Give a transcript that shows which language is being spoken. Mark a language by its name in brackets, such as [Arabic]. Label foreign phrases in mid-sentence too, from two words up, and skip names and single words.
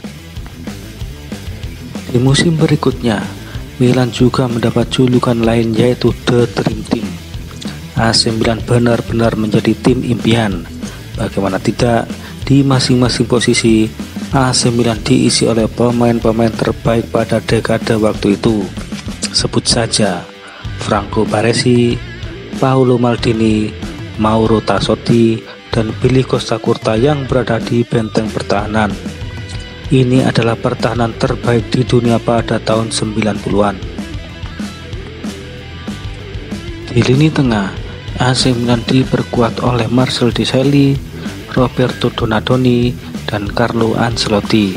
[Indonesian] Di musim berikutnya, Milan juga mendapat julukan lain yaitu [English] The Dream Team. [Indonesian] AC Milan benar-benar menjadi tim impian. Bagaimana tidak, di masing-masing posisi AC Milan diisi oleh pemain-pemain terbaik pada dekade waktu itu. Sebut saja Franco Baresi, Paolo Maldini, Mauro Tassotti, dan Billy Costa Curta yang berada di benteng pertahanan. Ini adalah pertahanan terbaik di dunia pada tahun 90-an. Di lini tengah, AC Milan diperkuat oleh Marcel Desailly, Roberto Donadoni, dan Carlo Ancelotti.